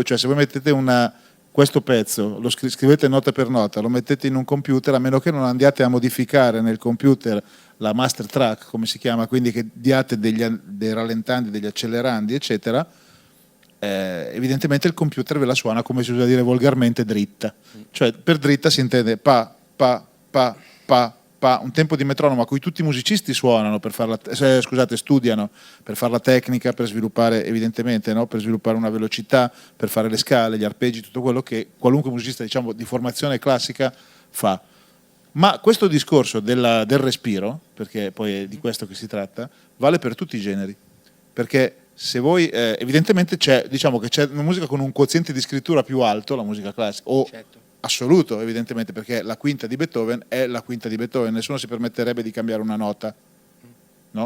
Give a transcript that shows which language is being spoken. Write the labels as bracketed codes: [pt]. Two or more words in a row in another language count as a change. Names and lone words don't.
[it] Cioè, se voi mettete questo pezzo, lo scrivete nota per nota, lo mettete in un computer, a meno che non andiate a modificare nel computer la master track, come si chiama, quindi che diate dei rallentanti, degli acceleranti, eccetera, evidentemente il computer ve la suona, come si usa dire volgarmente, dritta. Cioè, per dritta si intende pa, pa, pa, pa, pa, un tempo di metronomo a cui tutti i musicisti suonano per farla, studiano per fare la tecnica, per sviluppare, evidentemente, no? Per sviluppare una velocità, per fare le scale, gli arpeggi, tutto quello che qualunque musicista, diciamo, di formazione classica fa. Ma questo discorso del respiro, perché poi è di questo che si tratta, vale per tutti i generi, perché se voi evidentemente diciamo che c'è una musica con un quoziente di scrittura più alto, la musica classica, o certo, assoluto, evidentemente, perché la quinta di Beethoven è la quinta di Beethoven, nessuno si permetterebbe di cambiare una nota, no?